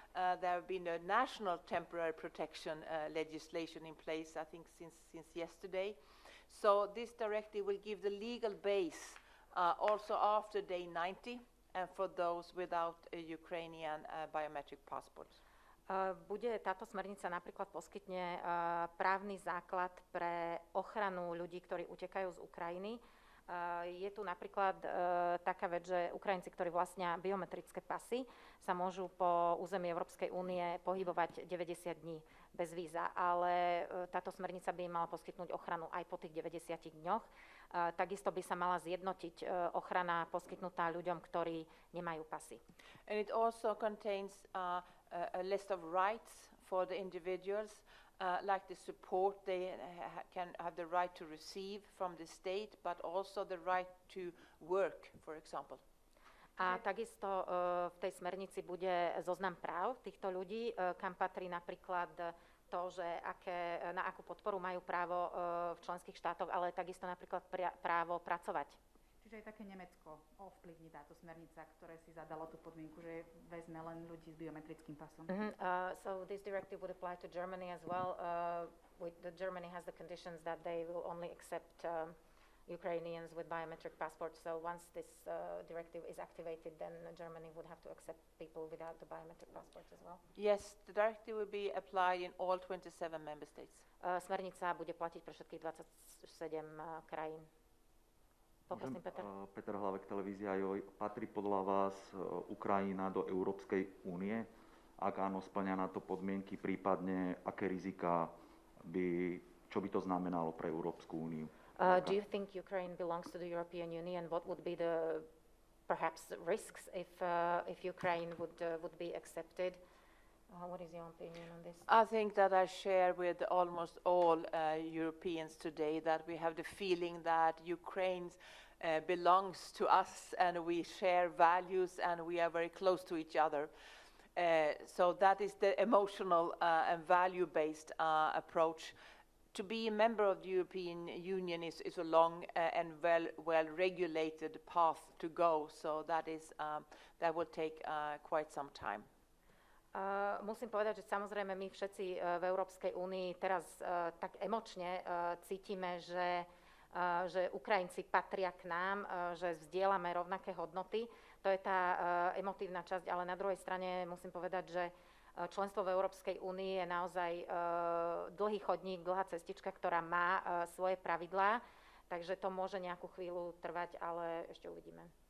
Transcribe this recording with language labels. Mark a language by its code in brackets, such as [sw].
[en] There have been a national temporary protection legislation in place, I think, since yesterday. So this directive will give the legal base also after day 90 and for those without a Ukrainian biometric passports. [sk] Táto smernica napríklad poskytne právny základ pre ochranu ľudí, ktorí utekajú z Ukrajiny. Je tu napríklad taká vec, že Ukrajinci, ktorí vlastnia biometrické pasy, sa môžu po území Európskej únie pohybovať 90 dní bez víza, ale táto smernica by im mala poskytnúť ochranu aj po tých 90 dňoch. Takisto by sa mala zjednotiť ochrana poskytnutá ľuďom, ktorí nemajú pasy. [en] And it also contains a list of rights for the individuals, like the support they can have the right to receive from the state, but also the right to work, for example. [sk] A takisto v tej smernici bude zoznam práv týchto ľudí, kam patrí napríklad to, že na akú podporu majú právo v členských štátoch, ale takisto napríklad právo pracovať. Čiže aj také Nemecko ovplyvní táto smernica, ktoré si zadalo tú podmienku, že vezme len ľudí s biometrickým pasom. [en] So this directive would apply to Germany as well. Germany has the conditions that they will only accept Ukrainians with biometric passports. So once this directive is activated, then Germany would have to accept people without the biometric passports as well. Yes, the directive will be applied in all 27 member states. [sk] Smernica bude platiť pre všetkých 27 krajín. Poprosím, Peter. Peter Hlavek, televízia Joj. Patrí podľa vás Ukrajina do Európskej únie? Ak áno, splňa na to podmienky, prípadne aké rizika čo by to znamenalo pre Európsku úniu? [en] Do you think Ukraine belongs to the European Union? What would be the perhaps risks if Ukraine would be accepted? What is your opinion on this? I think that I share with almost all Europeans today that we have the feeling that Ukraine belongs to us and we share values and we are very close to each other. So that is the emotional and value-based approach. To be a member of the European Union is a long and well-regulated path to go. So that will take quite some time. [sk] Musím povedať, že samozrejme my všetci v Európskej únii teraz tak emočne cítime, že Ukrajinci patria k nám, že zdieľame rovnaké hodnoty. To je tá emotívna časť, ale na druhej strane musím povedať, že členstvo v Európskej únii je naozaj dlhý chodník, dlhá cestička, ktorá má svoje pravidlá, takže to môže nejakú chvíľu trvať, ale ešte uvidíme.